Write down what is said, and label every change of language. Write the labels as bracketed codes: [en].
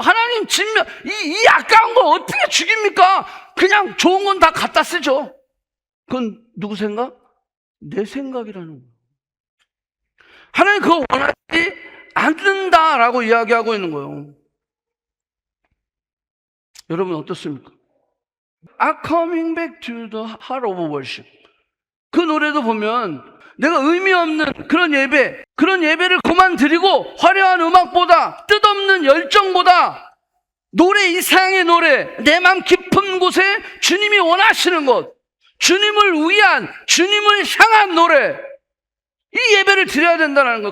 [ko] 하나님 진면, 이 아까운 걸 어떻게 죽입니까? 그냥 좋은 건 다 갖다 쓰죠. 그건 누구 생각? 내 생각이라는 거예요. 하나님 그거 원하지 않는다라고 이야기하고 있는 거예요. 여러분 어떻습니까? [en] I'm coming back to the heart of worship. [ko] 그 노래도 보면 내가 의미 없는 그런 예배, 그런 예배를 그만 드리고 화려한 음악보다, 뜻없는 열정보다 노래 이상의 노래, 내 맘 깊은 곳에 주님이 원하시는 것, 주님을 위한, 주님을 향한 노래, 이 예배를 드려야 된다는 거예요.